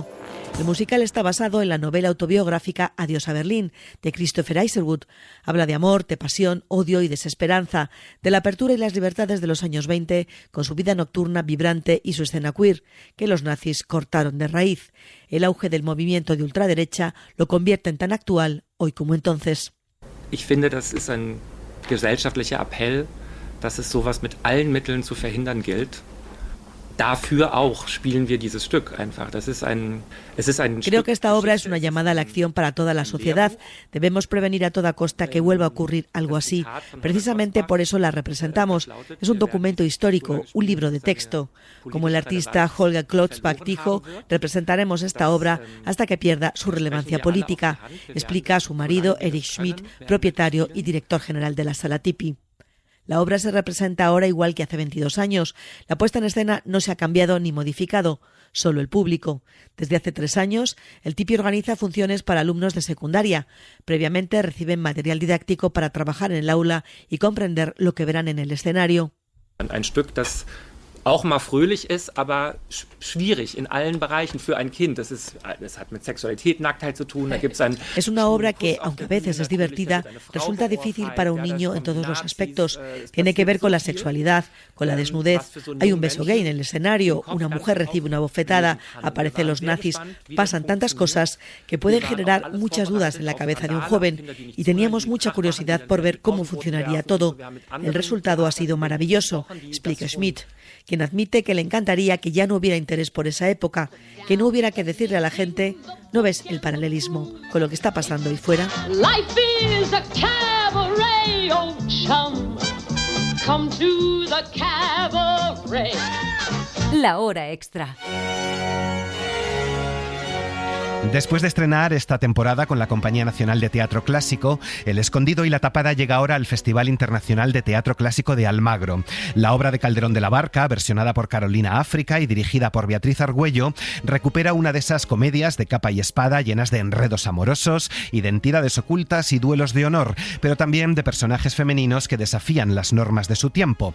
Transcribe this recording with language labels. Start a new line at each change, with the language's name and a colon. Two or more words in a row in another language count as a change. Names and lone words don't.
Spanish: El musical está basado en la novela autobiográfica Adiós a Berlín, de Christopher Isherwood. Habla de amor, de pasión, odio y desesperanza, de la apertura y las libertades de los años 20, con su vida nocturna vibrante y su escena queer, que los nazis cortaron de raíz. El auge del movimiento de ultraderecha lo convierte en tan actual hoy como entonces.
German: Ich finde, das ist ein gesellschaftlicher Appell, dass es sowas mit allen Mitteln zu verhindern gilt. Dafür auch spielen wir dieses Stück einfach.
Spanish: Creo que esta obra es una llamada a la acción para toda la sociedad. Debemos prevenir a toda costa que vuelva a ocurrir algo así. Precisamente por eso la representamos. Es un documento histórico, un libro de texto. Como el artista Holger Klotzbach dijo, representaremos esta obra hasta que pierda su relevancia política, explica a su marido Erich Schmidt, propietario y director general de la Sala Tipi. La obra se representa ahora igual que hace 22 años. La puesta en escena no se ha cambiado ni modificado, solo el público. Desde hace 3 años, el Tipi organiza funciones para alumnos de secundaria. Previamente reciben material didáctico para trabajar en el aula y comprender lo que verán en el escenario.
German: Ein Stück, das auch mal fröhlich ist, aber schwierig in allen Bereichen für ein Kind. Das hat mit Sexualität, Nacktheit zu tun.
Spanish: Es una obra que, aunque a veces es divertida, resulta difícil para un niño en todos los aspectos. Tiene que ver con la sexualidad, con la desnudez. Hay un beso gay en el escenario, una mujer recibe una bofetada, aparecen los nazis. Pasan tantas cosas que pueden generar muchas dudas en la cabeza de un joven y teníamos mucha curiosidad por ver cómo funcionaría todo. El resultado ha sido maravilloso, explica Schmidt, quien admite que le encantaría que ya no hubiera interés por esa época, que no hubiera que decirle a la gente, ¿no ves el paralelismo con lo que está pasando ahí fuera?
English: Life is a cabaret, oh chum. Come to the cabaret.
Spanish: La hora extra. Después de estrenar esta temporada con la Compañía Nacional de Teatro Clásico, El Escondido y la Tapada llega ahora al Festival Internacional de Teatro Clásico de Almagro. La obra de Calderón de la Barca, versionada por Carolina África y dirigida por Beatriz Argüello, recupera una de esas comedias de capa y espada llenas de enredos amorosos, identidades ocultas y duelos de honor, pero también de personajes femeninos que desafían las normas de su tiempo.